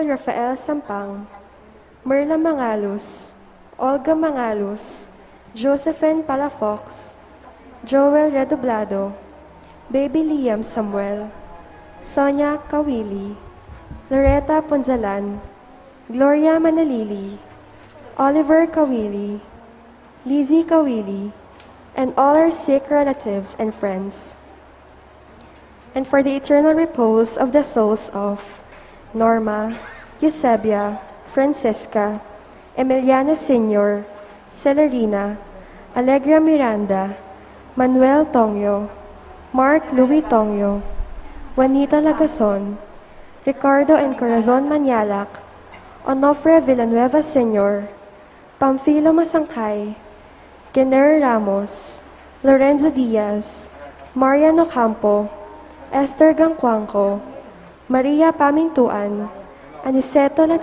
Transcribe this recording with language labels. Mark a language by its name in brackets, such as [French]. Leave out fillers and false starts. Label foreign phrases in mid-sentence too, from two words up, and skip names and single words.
[English] Rafael Sampang, Merla Mangalos, Olga Mangalos, Josephine Palafox, Joel Redoblado, Baby Liam Samuel, Sonia Kawili, Loretta Ponzalan, Gloria Manalili, Oliver Kawili, Lizzie Kawili, and all our sick relatives and friends. And for the eternal repose of the souls of Norma, Eusebia, Francesca, Emiliana Sr., Celerina, Allegra Miranda, Manuel Tongyo, Mark Louis Tongyo, Juanita Lagason, Ricardo and Corazon Manialac, Onofre Villanueva Sr., Pamphilo Masangkay, Gener Ramos, Lorenzo Diaz, Mariano Campo, Esther Gangcuangco, Maria Pamintuan, Aniceto La